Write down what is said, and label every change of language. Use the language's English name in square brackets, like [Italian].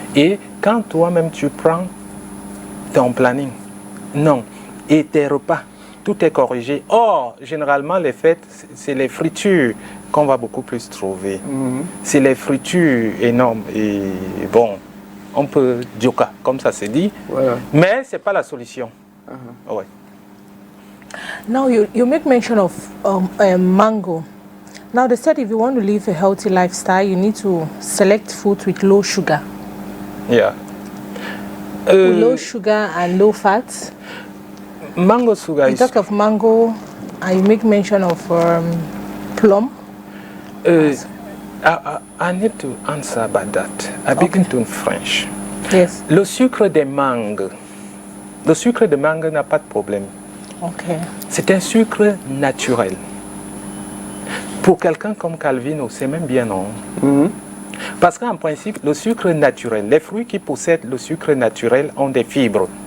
[French] Et quand toi-même, tu prends ton planning, non, et tes repas, tout est corrigé. Or, généralement, les fêtes, c'est les fritures qu'on va beaucoup plus trouver. C'est les fritures énormes. Et bon, on peut dire comme ça se dit, mais ce n'est pas la solution. Ouais. [English] Now you make mention of mango. Now they said if you want to live a healthy lifestyle, you need to select food with low sugar. Yeah. With low sugar and low fat. Mango sugar You talk of mango and you make mention of plum. I need to answer about that. I begin to in French. Yes. [French] Le sucre des mangues. Le sucre de mangue n'a pas de problème. Okay. C'est un sucre naturel. Pour quelqu'un comme Calvino, c'est même bien non. Parce qu'en principe, le sucre naturel, les fruits qui possèdent le sucre naturel ont des fibres.